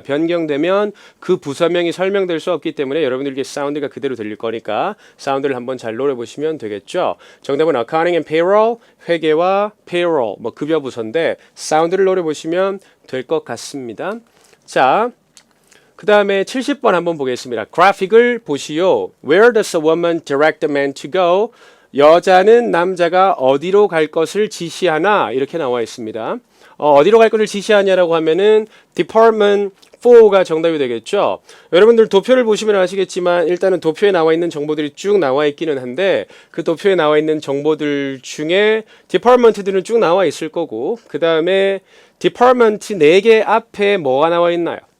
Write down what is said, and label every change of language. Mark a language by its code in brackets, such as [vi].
[ko] 변경되면 그 부서명이 설명될 수 없기 때문에 여러분들께 사운드가 그대로 들릴 거니까 사운드를 한번 잘 노려보시면 되겠죠. 정답은 [en] accounting and payroll, [ko] 회계와 payroll, 뭐 급여 부서인데 사운드를 노려보시면 될 것 같습니다. 자, 그 다음에 70번 한번 보겠습니다. 그래픽을 보시오. [en] Where does a woman direct the man to go? [ko] 여자는 남자가 어디로 갈 것을 지시하나 이렇게 나와 있습니다. 어디로 갈 것을 지시하냐라고 하면은 Department 4가 정답이 되겠죠. 여러분들 도표를 보시면 아시겠지만 일단은 도표에 나와 있는 정보들이 쭉 나와 있기는 한데 그 도표에 나와 있는 정보들 중에 Department들은 쭉 나와 있을 거고 그 다음에 Department 4개 앞에 뭐가 나와 있나요?